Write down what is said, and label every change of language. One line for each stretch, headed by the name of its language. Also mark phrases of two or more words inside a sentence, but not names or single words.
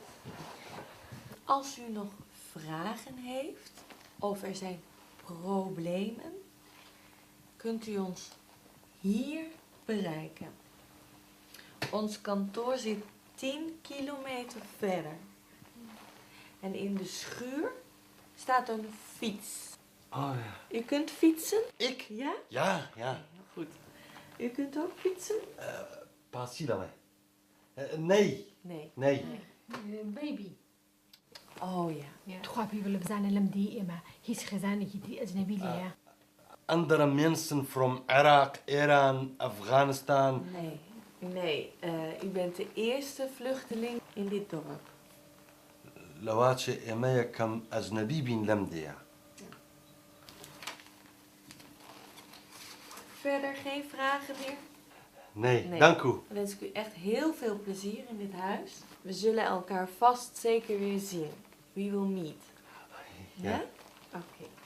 Dutch: Als u nog vragen heeft of er zijn problemen, kunt u ons hier bereiken. Ons kantoor zit 10 kilometer verder. En in de schuur staat een fiets. Oh ja. U kunt fietsen? Ik? Ja? Ja, ja. Heel goed. U kunt ook fietsen?
Central Kurdish: پاسی لەوێ نەی
Dutch: Nee. نەی بیبی Oh ja.
Central Kurdish: تخوا پێی بڵێ بزانە لەم دی ئێمە هیچ خێزانێکی دی ئەجنەبی لێیە
Dutch: andere mensen from عێراق ئێران ئەفغانستان Nee, u bent de eerste vluchteling in dit dorp.
Central Kurdish: لەواچێ ئێمە یەکەم ئەجنەبی بین لەم دێە
Dutch: Verder geen vragen meer? nee dank u Dan wens ik u echt heel veel plezier in dit huis. We zullen elkaar vast zeker weer zien.
English: We will meet.
Dutch: Ja? Oké.